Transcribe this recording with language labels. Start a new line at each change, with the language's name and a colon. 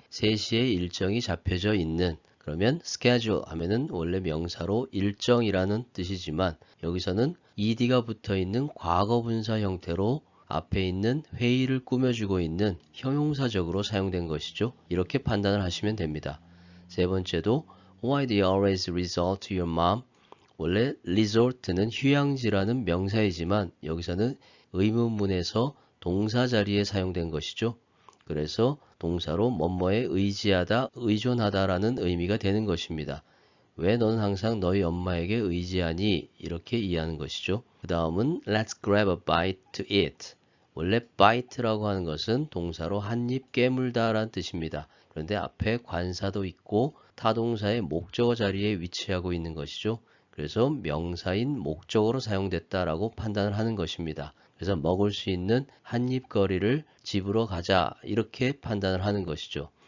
Korean: 3시에 일정이 잡혀져 있는. 그러면 schedule 하면은 원래 명사로 일정이라는 뜻이지만 여기서는 ed가 붙어 있는 과거분사 형태로 앞에 있는 회의를 꾸며주고 있는 형용사적으로 사용된 것이죠. 이렇게 판단을 하시면 됩니다. 세 번째도
English: Why do you always resort to your mom?
Korean: 원래 resort는 휴양지라는 명사이지만 여기서는 의문문에서 동사 자리에 사용된 것이죠. 그래서 동사로 뭐뭐에 의지하다, 의존하다라는 의미가 되는 것입니다. 왜 너는 항상 너희 엄마에게 의지하니? 이렇게 이해하는 것이죠. 그 다음은
English: Let's grab a bite to eat.
Korean: 원래 bite라고 하는 것은 동사로 한 입 깨물다 라는 뜻입니다. 그런데 앞에 관사도 있고 타동사의 목적어 자리에 위치하고 있는 것이죠. 그래서 명사인 목적어로 사용됐다라고 판단을 하는 것입니다. 그래서 먹을 수 있는 한 입거리를 집으로 가자 이렇게 판단을 하는 것이죠.